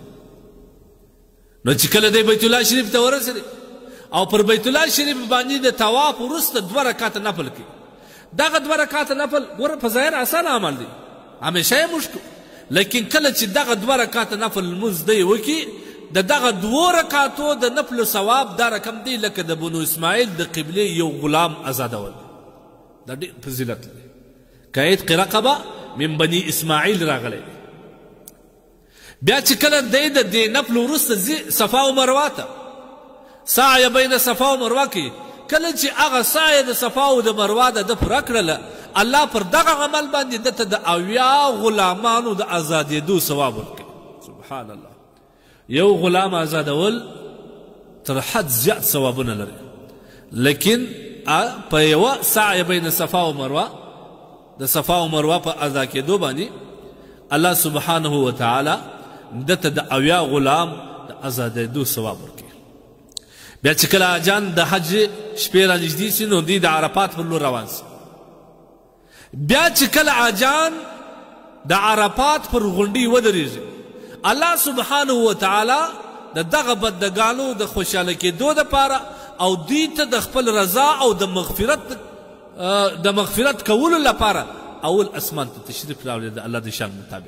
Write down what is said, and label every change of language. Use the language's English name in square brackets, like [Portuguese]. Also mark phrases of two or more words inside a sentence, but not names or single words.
[Pashto] نو چې کله دی بیت الله شریف ته ورسېدی او پر بیت الله شریف باندې د طواف وروسته 2 رکعته نفل کوي، دغه 2 رکعته نفل ګوره په ظاهر اسانه عمل دی، همیشه یې موږ کوو. لیکن کله چې دغه 2 رکعته نفل لمونځ دی وکړي، د دغه 2 رکعتو د نفلو ثواب دا رقم دی لکه د بنو اسماعیل د قبلې یو غلام ازادول. دا ډېر فضیلت دی. که [Arabic] عتق رقبه من بني اسماعیل [Pashto] راغلی دی. بیا چې کله دی د دې نفلو وروسته ځي صفا و مروه ته، [Arabic] سعی بین صفا و مروه [Pashto] کوي. کله چې هغه سعی د صفا و د مروه ده پوره کړله، الله پر دغه عمل باندې ده ته د 80 غلامانو د ازادېدو ثواب ورکوي. [Arabic] سبحان الله. [Pashto] یو غلام آزادول تر حد زیات ثوابونه لري. لیکن په یوه [Arabic] سعی بین صفا و مروه، [Pashto] د صفا و مروه په ادا کېدو باندې [Arabic] الله سبحانه وتعالی [Pashto] ده ته د 80 غلام د ازادېدو ثواب ورکوي. بیا چې کله حاجیان د حج شپې را نږدې سي، نو دوی د عرفات پر لور روان سي. بیا چې کله حاجیان د عرفات پر غونډۍ ودرېږي، [Arabic] الله سبحانه وتعالی [Pashto] د دغه بندګانو د خوشحاله کېدو دپاره او دوی ته د خپل رضا او د مغفرت کولو لپاره اول اسمان ته تشریف راوړي د الله د شان مطابق.